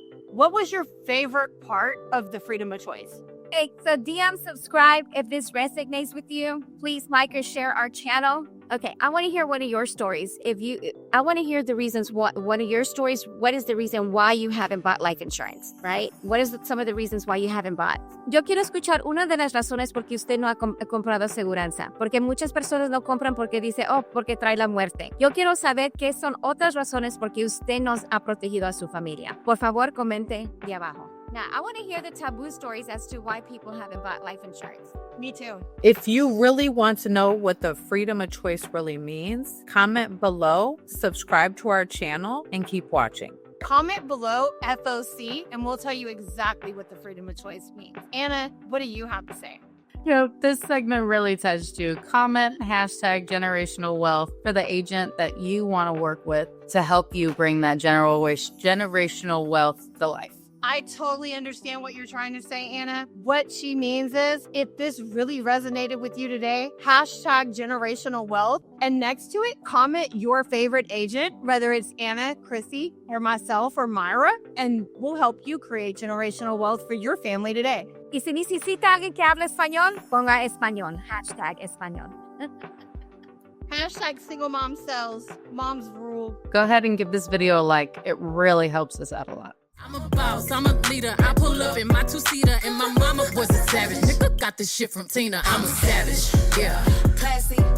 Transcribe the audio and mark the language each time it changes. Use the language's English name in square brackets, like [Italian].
[English] What was your favorite part of the freedom of choice? Okay, so DM, subscribe if this resonates with you. Please like or share our channel. Okay, I want to hear one of your stories. I want to hear the reasons. One of your stories. What is the reason why you haven't bought life insurance, right? What is some of the reasons why you haven't bought? [Spanish] Yo quiero escuchar una de las razones por qué usted no ha comprado aseguranza. Porque muchas personas no compran porque dice, porque trae la muerte. Yo quiero saber qué son otras razones por qué usted no ha protegido a su familia. Por favor, comente de abajo. [English] Now, I want to hear the taboo stories as to why people haven't bought life insurance. Me too. If you really want to know what the freedom of choice really means, comment below, subscribe to our channel, and keep watching. Comment below FOC, and we'll tell you exactly what the freedom of choice means. Anna, what do you have to say? This segment really touched you. Comment #generational wealth for the agent that you want to work with to help you bring that generational wealth to life. I totally understand what you're trying to say, Anna. What she means is, if this really resonated with you today, #generational wealth, and next to it, comment your favorite agent, whether it's Anna, Chrissy, or myself, or Myra, and we'll help you create generational wealth for your family today. [Spanish] Y si necesita alguien que hable español, ponga español, #español. [English] #SingleMomSells, Moms Rule. Go ahead and give this video a like. It really helps us out a lot. I'm a boss, I'm a leader. I pull up in my two-seater, and my mama was a savage. Nigga got this shit from Tina. I'm a savage, yeah. Classy,